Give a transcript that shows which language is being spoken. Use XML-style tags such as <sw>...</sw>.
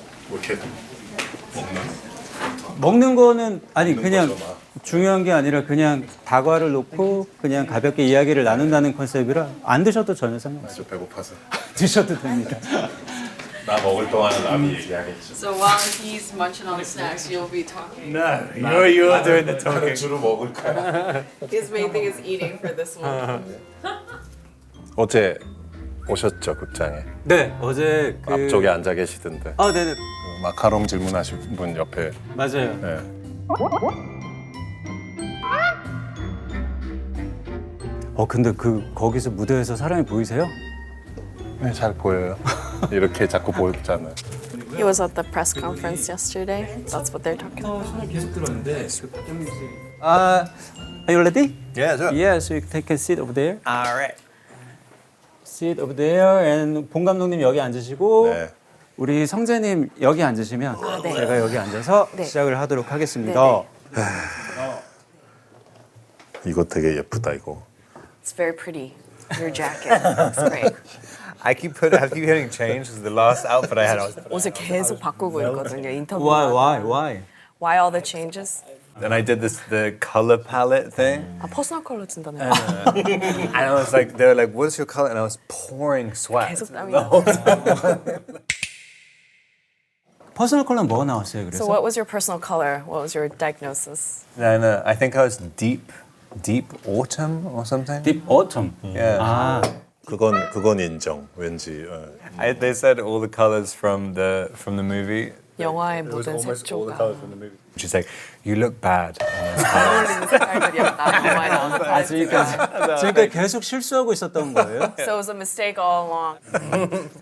<ko>이렇게 먹는 거는 아니 그냥 중요한 게 아니라 그냥 다과를 놓고 그냥 가볍게 이야기를 나눈다는 컨셉이라 안 드셔도 전혀 상관없어요. 배고파서 드셔도 됩니다. 나 먹을 동안은 남이 얘기하겠지.</ko> <en>So while he's munching on snacks, you'll be talking. No, you're doing the talking.</en> <ko>주로 먹을 거야.</ko> <en>His main thing is eating for this one.</en> <ko>어제 오셨죠 극장에? 네, 어제 그 앞쪽에 앉아 계시던데. 네네. 마카롱 질문하신 분 옆에. 맞아요. 네. 근데 거기서 무대에서 사람이 보이세요? 네, 잘 보여요. 이렇게 자꾸 보였잖아요.</ko> <en>He was at the press conference yesterday. That's what they're talking about.</en> <ko>손을 계속 들었는데</ko> <en>are you ready? Yeah, sure. Yeah, so you take a seat over there. Alright. Sit over there, and 봉 감독님</en> <ko>여기 앉으시고 네. 우리 성재님 여기 앉으시면 네. 제가 여기 앉아서 네. 시작을 하도록 하겠습니다. 네, 이거 되게 예쁘다 이거.</ko> <en>It's very pretty. Your jacket looks great. I keep getting changed because the last outfit I had, I was,</en> <ko>옷을 계속 바꾸고 있거든요. 인터뷰.</ko> <en>Why? Why all the changes? and I did the color palette thing,</en> <ko>퍼스널 컬러 준다는</ko> <en>and I was like, they were like, "What's your color?" And I was pouring sweat.</en> <ko>계속 땀이</ko> <en>the</en> <ko>나.</ko> <en>whole time.</en> <ko>퍼스널 컬러는 뭐가 나왔어요? 그래서</ko> <en>So what was your personal color? What was your diagnosis? No, I think I was deep autumn or something. Deep Autumn. Yeah.</en> <ko>그건 인정. 왠지.</ko> <en>They said all the colors from the movie.</en> <ko>영화의 모든 색조가</ko> <en>She's like, "You look bad."</en> <ko>어울리는 색깔들이었다. 영화에 나온 색깔. 지금까지 계속 실수하고 있었던 거예요?</ko> <en>So it was a mistake all along.</en>